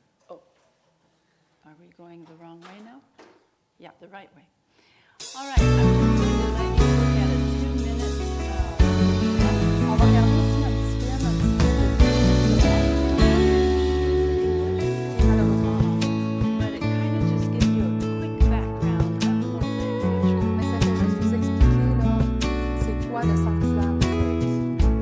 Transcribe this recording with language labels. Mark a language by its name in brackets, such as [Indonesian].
[English] Oh, are we going the wrong way now? Yeah, the right way. All right, I'm just going to let you look at it 2 minutes. [French] On va regarder aussi un petit film, un petit peu de malheureusement. [English] But it kind of just gives you a quick background of the Mosaic Sanctuary. [French] Mais ça fait juste vous expliquer, là, c'est quoi le sanctuaire mosaïque.